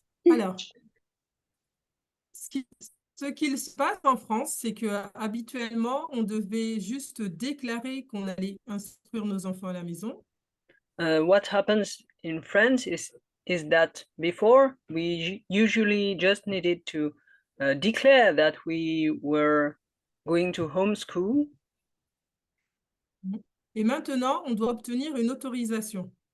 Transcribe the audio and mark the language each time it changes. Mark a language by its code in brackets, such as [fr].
[fr] Alors, ce qu'il se passe en France, c'est que habituellement, on devait juste déclarer qu'on allait instruire nos enfants à la maison. [en] What happens in France is that before we usually just needed to declare that we were going to homeschool. [fr] Et maintenant, on doit obtenir une autorisation.